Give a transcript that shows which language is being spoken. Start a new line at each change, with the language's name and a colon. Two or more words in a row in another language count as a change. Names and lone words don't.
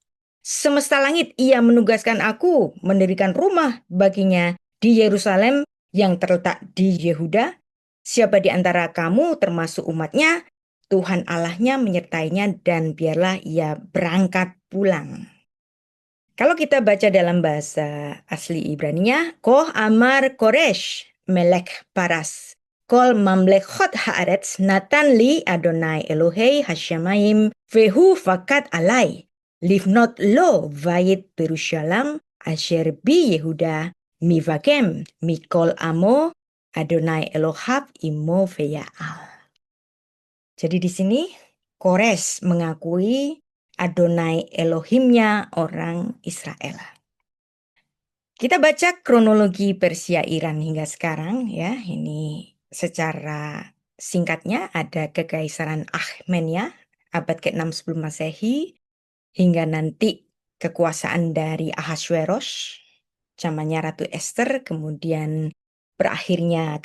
Indonesian: Semesta langit ia menugaskan aku mendirikan rumah baginya di Yerusalem yang terletak di Yehuda. Siapa di antara kamu termasuk umatnya, Tuhan Allahnya menyertainya dan biarlah ia berangkat pulang. Kalau kita baca dalam bahasa asli Ibraninya,
Hebrew: כה אמר כורש מלך פרס. כל ממלכות הארץ נתן לי אדני אלהי השמים והוא פקד עלי. לבנות לו בית בירושלם אשר ביהודה מי בכם מכל עמו אדני אלהיו עמו ויעל.
Indonesian: Jadi di sini Kores mengakui Adonai Elohimnya orang Israel. Kita baca kronologi Persia Iran hingga sekarang ya. Ini secara singkatnya ada Kekaisaran Akhmenia abad ke-6 sebelum Masehi hingga nanti kekuasaan dari Ahasveros zamannya Ratu Esther, kemudian berakhirnya